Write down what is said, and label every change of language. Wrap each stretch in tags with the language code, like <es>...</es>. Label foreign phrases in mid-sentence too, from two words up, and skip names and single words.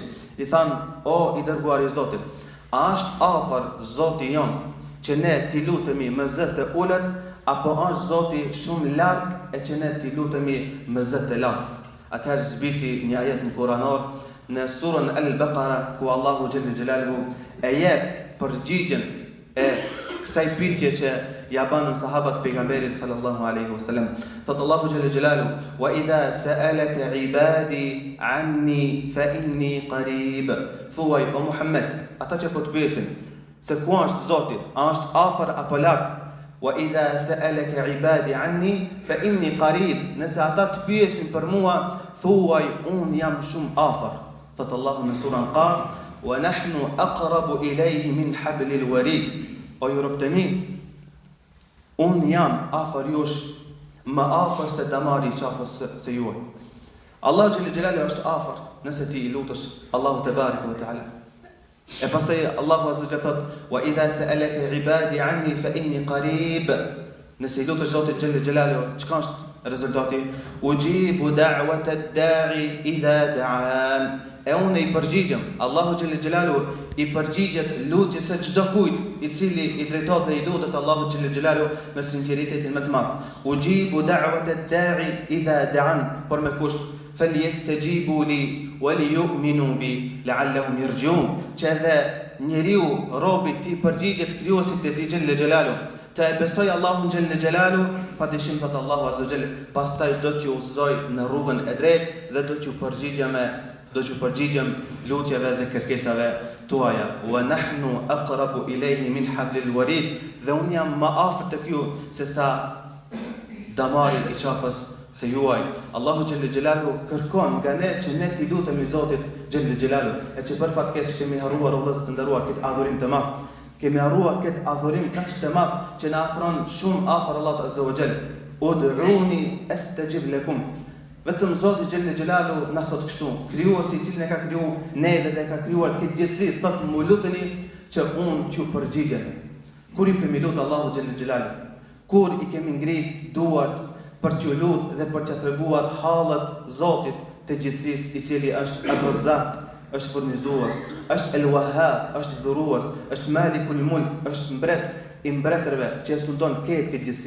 <sq>I thanë, o I dërguar I Zotit, a është afër Zoti jon që ne t'i lutemi me zë të ulët, apo është Zoti shumë larg e që ne t'i lutemi me zë të lartë? Atëherë zbiti një ajet në Kuranor në surën Al-Baqara ku Allahu</sq> <ar>جل جلاله</ar> <sq>e jep përgjigjen e kësaj pyetje që ja banën sahabët pejgamberit</sq> <ar>صلى الله عليه وسلم.</ar> <sq>Thot Allahu</sq> <ar>جل جلاله, وإذا سألك عبادي عني فإني قريب.</ar> <sq>Thuaj o Muhammed, ata që po të pyesin se ku është Zoti, a është afër apo larg?</sq> <ar>وإذا سألك عبادي عني فإني قريب.</ar> <sq>Nëse ata të pyesin për mua, thuaj unë jam shumë afër. Thot Allahu në surën Qaf,</sq> <ar>ونحن أقرب إليه من حبل الوريد.</ar> <sq>O ju robëtemi, unë jam afër jush, më afër se damari I qafës se juaj. Allah</sq> <ar>جل جلاله</ar> <sq>është afër nëse ti I lutesh Allahu</sq> <ar>تبارك وتعالى.</ar> <sq>E pastaj Allahu azza wa thot,</sq> <ar>وإذا سألك عبادي عني فإني قريب.</ar> <sq>Nëse I lutesh Zotit</sq> <ar>جل جلاله,</ar> <sq>çka është rezultati?</sq> <ar>أجيب دعوة الداع إذا دعان.</ar> <sq>E unë I përgjigjem, Allahu</sq> <ar>جل جلاله</ar> <sq>I përgjigjet lutjes së çdo kujt I cili I drejtohet dhe I lutet Allahu</sq> <ar>جل جلاله</ar> <sq>me sinqeritetin më të madh.</sq> <ar>أجيب دعوة الداع إذا دعان,</ar> <sq>por me kush?</sq> <ar>فليستجيبوا لي وليؤمنوا بي لعلهم يرجعون.</ar> <sq>Që edhe njeriu robi ti përgjigjet krijuesit të tij</sq> <ar>جل جلاله,</ar> <sq>të besoj Allahun</sq> <ar>جل جلاله,</ar> <sq>padyshim thot Allahu</sq> <ar>عز وجل,</ar> <sq>pastaj do t'ju udhëzoj në rrugën e drejtë dhe do t'ju përgjigjem lutjeve dhe kërkesave tuaja.</sq> <ar>ونحن أقرب إليه من حبل الوريد.</ar> <sq>Dhe unë jam më afër tek ju se sa damari I qafës se juaj. Allahu</sq> <ar>جل جلاله</ar> <sq>kërkon nga ne që ne t'i lutemi Zotit</sq> <ar>جل جلاله,</ar> <sq>e që për fatkeq kemi harruar o vëllezër të nderuar këtë adhurim të madh. Kemi harruar këtë adhurim kaq të madh që na afron shumë afër Allahut</sq> <ar>عز وجل. ادعوني أستجب لكم.</ar> <sq>Vetëm Zoti</sq> <ar>جل جلاله</ar> <sq>na thot kështu, krijuesi I cili ne ka kriju neve dhe ka krijuar këtë gjithësi, thot mu luteni që unë t'ju përgjigjem. Kur I kemi lutur Allahu</sq> <ar>جل جلاله,</ar> <sq>kur I kemi ngrit duart për t'ju lutur dhe për t'ja treguar hallet Zotit të gjithësisë I cili është Ar-Razzaq, është furnizues, është El-Wahhab, është dhurues, është Malikul Mulk, është mbret I mbretërve që e sundon këtë gjithësi.</sq>